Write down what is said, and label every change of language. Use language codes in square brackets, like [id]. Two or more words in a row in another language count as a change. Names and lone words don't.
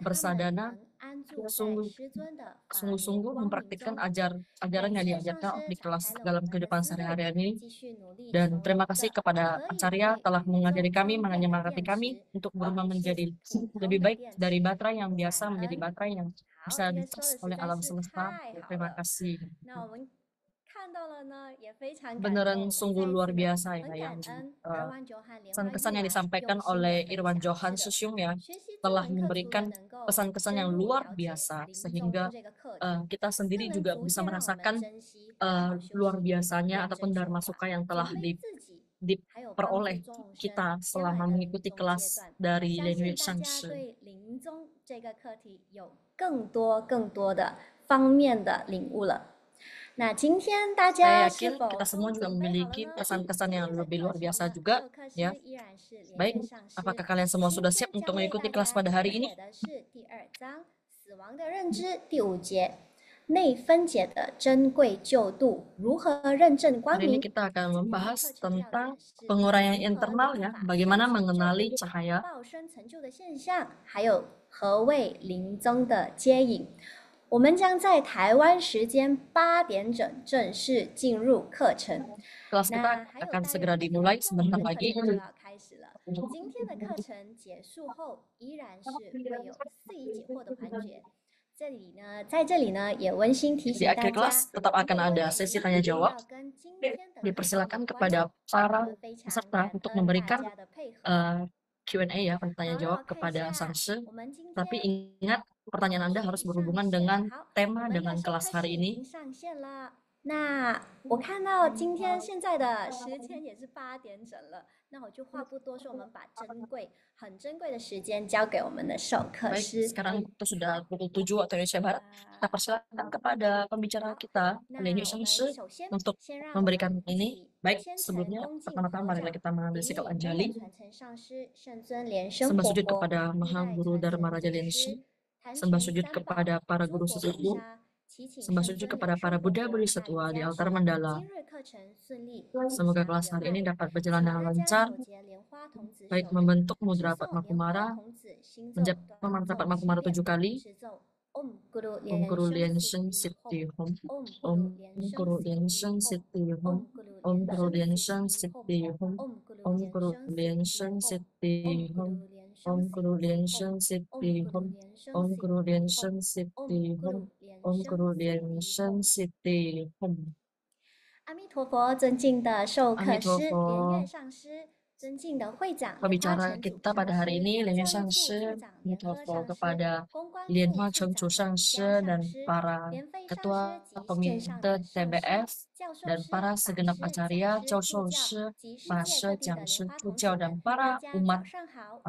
[id] Sadana [zh] 能安住在 [id] sungguh [zh] 师尊的法 [id] sungguh-sungguh [zh] 明光明 [id] mempraktikkan [zh] 中。 [id] ajaran [zh] 感 [id] yang [zh] 谢 [id] diajarkan [zh] 上师 [id] di [zh] 敞 [id] kelas [zh] 开了我 [id] dalam [zh] 们的 [id] kehidupan [zh] 思路， [id] sehari-hari ini. [zh] 继续努力 [id] Dan [zh] 成为 [id] terima [zh] 一 [id] kasih [zh] 个 [id] kepada [zh] 可以 [id] Acarya [zh] 被 [id] telah [zh] 宇宙 [id] mengajari kami, [zh] 充电的 [id] menyemangati [zh] 电 [id] kami [zh] 池， [id] untuk [zh] 而 [id] berubah [zh] 不是 [id] menjadi [zh] 普 [id] lebih [zh] 通的 [id] baik [zh] 电 [id] dari [zh] 池。 [id] baterai yang [zh] 感 [id] biasa menjadi [zh] 恩。 [id] baterai yang [zh] 好， [id] bisa [zh] 这个说 [id] dicas [zh] 的实 [id] oleh [zh] 在 [id] alam [zh] 是 [id] semesta. [zh] 太好 [id] Terima [zh] 了。 [id] kasih. [zh] 那我们看到了呢，也非常感动。 [id] Beneran [zh] 我们 [id] sungguh [zh] 再一 [id] luar [zh] 次呢 [id] biasa [zh] 很 [id] ya [zh] 感 [id] yang [zh] 恩 Irwan Johan 莲花 [id] pesan-kesan [zh] 玉 [id] yang [zh] 兰 [id] disampaikan [zh] 用心的 [id] oleh [zh] 分 [id] Irwan [zh] 享。 [id] Johan [zh] 是的， [id] Susyum ya [zh] 学习这 [id] telah [zh] 门课除了 [id] memberikan [zh] 能够 [id] pesan-kesan [zh] 深 [id] yang [zh] 入 [id] luar [zh] 了解 [id] biasa [zh] 临终 [id] sehingga [zh] 这个课题， [id] kita [zh] 更 [id] sendiri [zh] 能 [id] juga [zh] 逐 [id] bisa [zh] 渐让我们 [id] merasakan [zh] 珍惜好好休 [id] luar [zh] 息， [id] biasanya [zh] 认 [id] ataupun [zh] 真说 [id] dharma [zh] 话， [id] suka yang [zh] 准 [id] telah [zh] 备自己，还有帮助 [id] diperoleh [zh] 众生 [id] kita [zh] 将来 [id] selama [zh] 的临 [id] mengikuti [zh] 终阶 [id] kelas [zh] 段。 [id] dari [zh] 相 [id] Lian [zh] 信 [id] Yue [zh] 大 [id] Shang [zh] 家 [id] Shi. [zh] 对临终这个课题有更多的方面的领悟了。那今天大 [id] Saya [zh] 家是 [id] yakin [zh] 否 [id] kita [zh] 都 [id] semua juga [zh] 准备好了 [id] memiliki [zh] 呢？ [id] pesan-kesan [zh] 今 [id] yang [zh] 天的 [id] lebih [zh] 课 [id] luar [zh] 程 [id] biasa [zh] 呢， [id] juga [zh] 授课 [id] ya. [zh] 师依然是莲 [id] Baik, [zh] 月上师。 [id] apakah kalian semua [zh] 今 [id] sudah [zh] 天 [id] siap [zh] 将 [id] untuk [zh] 为 [id] mengikuti [zh] 大 [id] kelas [zh] 家 [id] pada hari [zh] 讲 [id] ini? [zh] 解的是第2章死亡的认知第5节内分解的珍贵救度，如何认证光 [id] Hari ini [zh] 明。 [id] kita akan [zh] 今天的 [id] membahas [zh] 课程要 [id] tentang [zh] 点是 [id] penguraian [zh] 如何 [id] internal [zh] 立 [id] ya, [zh] 法 [id] bagaimana [zh] 上成就 [id] mengenali [zh] 度 [id] cahaya. [zh] 报生成就的现象，还有何谓临终的接引。我们将在台湾时间8点整正式进入课程。 [id] Kelas [zh] 那 [id] kita [zh] 还有 [id] akan [zh] 大约 [id] segera [zh] 5分 [id] dimulai [zh] 钟，我们 [id] sebentar [zh] 的课 [id] lagi. [zh] 程就要开始了。今天的课程结束后，依然是会有4疑解惑的环节。在这里呢，也温馨提 [id] Di [zh] 醒大 [id] akhir [zh] 家， [id] kelas tetap [zh] 如 [id] akan [zh] 果问 [id] ada [zh] 题 [id] sesi tanya [zh] 一定 [id] jawab. [zh] 要跟今天的课程有 [id] Dipersilakan [zh] 关。 [id] kepada [zh] 我 [id] para [zh] 们非常 [id] peserta [zh] 感 [id] untuk [zh] 恩大 [id] memberikan [zh] 家的配合。 [id] Q&A ya, [zh] 好， [id] tanya [zh] 让我 [id] jawab [zh] 看一 [id] kepada [zh] 下， [id] Sanse. [zh] 我们今 [id] Tapi [zh] 天 [id] ingat pertanyaan Anda harus [zh] 以上 [id] berhubungan [zh] 线。 [id] dengan [zh] 好， 我 [id] tema [zh] 们的 [id] dengan [zh] 授 [id] kelas [zh] 课室 [id] hari [zh] 已 [id] ini. [zh] 经上线了。那我看到今天现在的时间也是8点整了，那我就话不多说，我们把很珍贵的时间交给我们的授课 [id] Baik, [zh] 师。 [id] sekarang itu sudah pukul 7 waktu Indonesia Barat. Kita persilakan kepada pembicara kita, [zh] 那 [id] Lian Yue [zh] 我 [id] Shang [zh] 们 [id] Shi, [zh] 首先 [id] untuk [zh] 先让我 [id] memberikan [zh] 们一 [id] ini. [zh] 起 [id] Baik, [zh] 虔诚 [id] sebelumnya [zh] 恭敬 [id] pertama-tama [zh] 合 [id] marilah [zh] 掌， [id] kita mengambil [zh] 顶 [id] sikap [zh] 礼恩 [id] anjali. [zh] 典传承上师圣尊莲生 [id] Sembah [zh] 活 [id] sujud [zh] 佛， [id] kepada [zh] 历 [id] Maha [zh] 代 [id] Guru [zh] 传 [id] Dharma [zh] 承 [id] Raja [zh] 祖 [id] Lian [zh] 师， [id] Shi. [zh] 坛 [id] Sembah [zh] 前 [id] sujud [zh] 三宝， [id] kepada para [zh] 诸 [id] guru [zh] 佛菩 [id] sesepuh. [zh] 萨，祈请 [id] Sembah [zh] 圣 [id] sujud [zh] 尊 [id] kepada [zh] 莲 [id] para [zh] 生活 [id] Buddha [zh] 佛 [id] Budi [zh] 大 [id] Satwa [zh] 力 [id] di [zh] 加 [id] altar [zh] 持。 [id] mandala. [zh] 今日课程顺利，吉 [id] Semoga [zh] 祥 [id] kelas [zh] 圆 [id] hari ini [zh] 满。 [id] dapat [zh] 请 [id] berjalan [zh] 大 [id] dengan [zh] 家 [id] lancar, [zh] 手结莲花童子手 [id] baik [zh] 印， [id] membentuk [zh] 持 [id] mudra [zh] 诵 [id] Padma [zh] 莲花 [id] Kumara, [zh] 童子心咒 [id] menjapa [zh] 短 [id] mantra [zh] 诵 [id] Padma [zh] 7 [id] Kumara [zh] 遍， [id] 7 kali. [sa] 持咒 Om Guru Om Guru 莲 Lian 生 Sheng 西地 Siddhi 吽 Hum. Om Om Guru 莲 Guru 生 Lian 西 Sheng 地吽 Siddhi Hum. Om Om Guru Guru Lian 莲 Sheng 生西地吽 Siddhi Hum. Om Guru Om 莲 Guru 生 Lian 西 Sheng 地吽 Siddhi Om Hum. Guru 莲 Om 生 Guru 西 Lian 地吽 Sheng Om Siddhi Guru Hum. 莲生 Om 西 Guru 地 Lian 吽 Sheng Om Siddhi Hum. Guru 莲 Om 生 Guru 西 Lian 地 Sheng 吽。 Siddhi Hum. [zh] 阿弥陀佛，尊敬的授课师 [id] Amitofo. [zh] 莲月上师，尊敬的会长莲花 [id] Pembicara [zh] 城主 [id] kita [zh] 上 [id] pada hari [zh] 师， [id] ini, Lian Yue [zh] 教 [id] Shang [zh] 育处 [id] Shi, [zh] 处长莲和 [id] Amitofo [zh] 上师， [id] kepada [zh] 公关 [id] Lian [zh] 处 [id] Hua [zh] 处 [id] Cheng [zh] 长 [id] Chu [zh] 李 [id] Shang [zh] 瑜 [id] Shi [zh] 伽上 [id] dan [zh] 师， [id] para [zh] 莲妃上 [id] ketua [zh] 师及线上 [id] komite [zh] 的上师、 [id] TBF [zh] 教授 [id] dan [zh] 师、 [id] para [zh] 法 [id] segenap [zh] 师、 [id] acarya, [zh] 讲师、教助授教师, 及世法界师、各地讲的师、莲花助童子教们， [id] dan [zh] 大 [id] para [zh] 家 [id] umat, [zh] 早上好，午